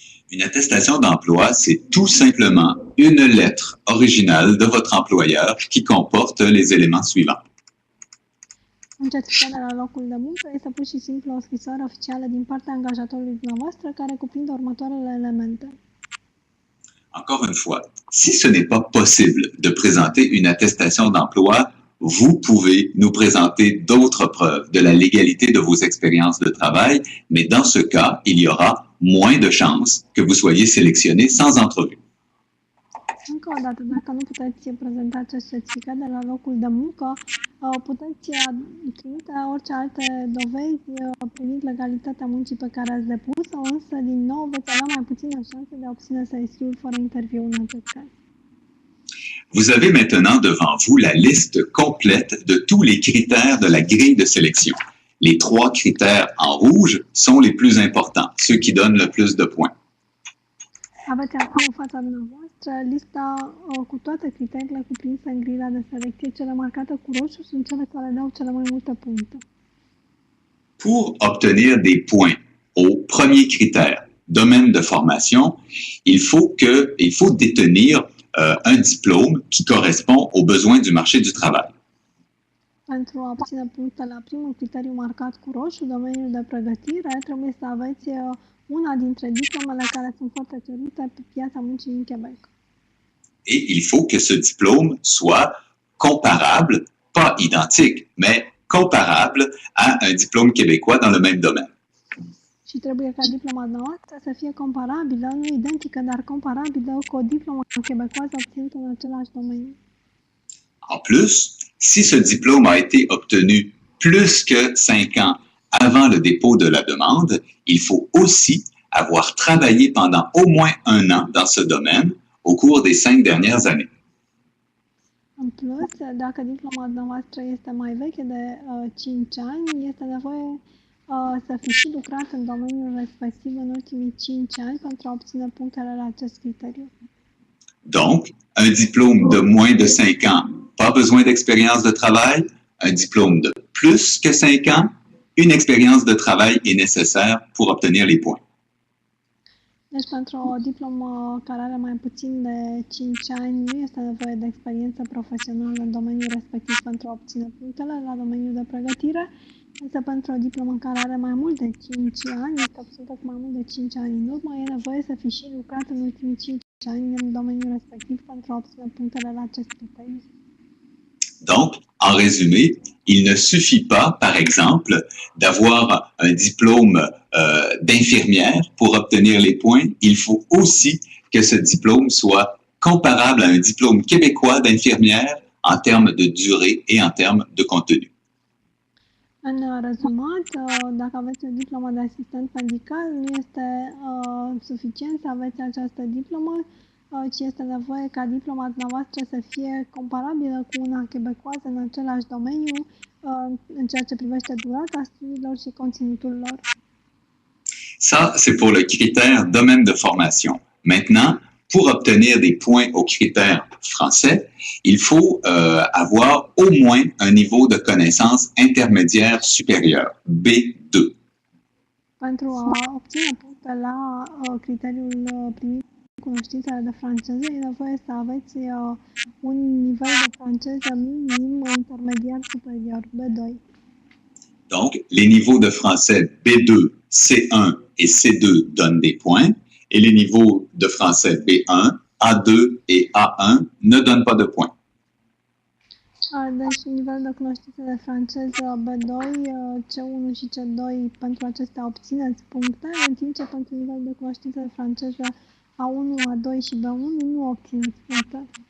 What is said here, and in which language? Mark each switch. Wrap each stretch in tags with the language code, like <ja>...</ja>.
<fr>Une attestation d'emploi, c'est tout simplement une lettre originale de votre employeur qui comporte les éléments suivants.</fr> <ro>Un certificat de la locul de muncă este pur și simplu o scrisoare oficială din partea angajatorului dumneavoastră care cuprinde următoarele elemente.</ro> <fr>Encore une fois, si ce n'est pas possible de présenter une attestation d'emploi, vous pouvez nous présenter d'autres preuves de la légalité de vos expériences de travail, mais dans ce cas, il y aura moins de chances que vous soyez sélectionné sans entrevue.</fr> <ro>În încă o dată, dacă nu puteți prezenta acest certificat de la locul de muncă, puteți trimite orice alte dovezi privind legalitatea muncii pe care ați depus-o, însă, din nou, veți avea mai puține șanse de a obține SSI-ul fără interviu în acest caz.</ro> <fr>Vous avez maintenant devant vous la liste complète de tous les critères de la grille de sélection. Les 3 critères en rouge sont les plus importants, ceux qui donnent le plus de points.</fr> <ro>Aveți acum în fața dumneavoastră lista cu toate criteriile cuprinse în grila de selecție. Cele marcate cu roșu sunt cele care dau cele mai multe puncte.</ro> <fr>Pour obtenir des points au premier critère, domaine de formation, il faut détenir un diplôme qui correspond aux besoins du marché du travail.</fr> <ro>Pentru a obține puncte la primul criteriu marcat cu roșu, domeniul de pregătire, trebuie să aveți una dintre diplomele care sunt foarte cerute pe piața muncii din Quebec.</ro> <fr>Et il faut que ce diplôme soit comparable, pas identique, mais comparable à un diplôme québécois dans le même domaine.</fr> <ro>Și trebuie ca diploma noastră să fie comparabilă, nu identică, dar comparabilă cu o diplomă quebecoasă obținută în același domeniu.</ro> <fr>En plus, si ce diplôme a été obtenu plus que 5 ans avant le dépôt de la demande, il faut aussi avoir travaillé pendant au moins 1 an dans ce domaine au cours des 5 dernières années.</fr> <ro>În plus, dacă diploma noastră este mai veche de 5 ani, este nevoie să fi și lucrat în domeniul respectiv în ultimii 5 ani pentru a obține punctele la acest criteriu.</ro> <fr>Donc, un diplôme de moins de 5 ans, pas besoin d'expérience de travail. Un diplôme de plus que 5 ans, une expérience de travail est nécessaire pour obtenir les points.</fr> <ro>Deci, pentru o diplomă care are mai puțin de 5 ani, nu este nevoie de experiență profesională în domeniul respectiv pentru a obține punctele la domeniul de pregătire, însă pentru o diplomă care are mai mult de 5 ani, este obținută cu mai mult de 5 ani în urmă, e nevoie să fi și lucrat în ultimii 5 ani în domeniul respectiv pentru a obține punctele la acest criteriu.</ro> <fr>Donc, en résumé, il ne suffit pas, par exemple, d'avoir un diplôme d'infirmière pour obtenir les points. Il faut aussi que ce diplôme soit comparable à un diplôme québécois d'infirmière en termes de durée et en termes de contenu.</fr> <ro>În rezumat, dacă aveți o diplomă de asistent medical, nu este suficient să aveți această diplomă, ci este nevoie ca diploma dumneavoastră să fie comparabilă cu una quebecoasă în același domeniu, în ceea ce privește durata studiilor și conținutul lor.</ro> <fr>Ça, c'est pour le critère domaine de formation. Maintenant, pour obtenir des points au critère français, il faut avoir au moins un niveau de connaissance intermédiaire supérieur, B2.</fr> <ro>Pentru a obține puncte la criteriul primit cunoștințele de franceză, e nevoie să aveți un nivel de franceză minim intermediar superior, B2.</ro> <fr>Donc, les niveaux de français B2, C1 et C2 donnent des points, et les niveaux de français B1, A2 et A1 ne donnent pas de points.</fr> <ro>Deci, nivelul de cunoștințe de franceză B2, C1 și C2, pentru acestea obțineți puncte, în timp ce pentru nivelul de cunoștințe de franceză A1, A2 și B1 nu obțineți puncte.</ro>